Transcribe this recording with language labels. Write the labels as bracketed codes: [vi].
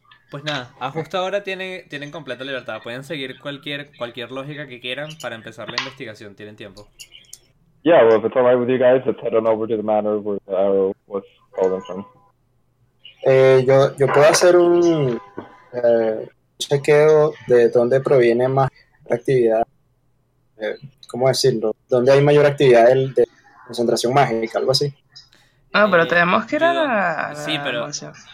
[es] Pues nada, a justo ahora tienen completa libertad. Pueden seguir cualquier lógica que quieran para empezar la investigación. Tienen tiempo. [en] Yeah, well, if it's all right with you guys, let's head on over to the manor where the arrow was calling from. [es] Yo puedo hacer un chequeo de dónde proviene más actividad, ¿cómo decirlo? ¿Dónde hay mayor actividad de concentración mágica, algo así? Ah, pero tenemos que ir a Yo, la mansión.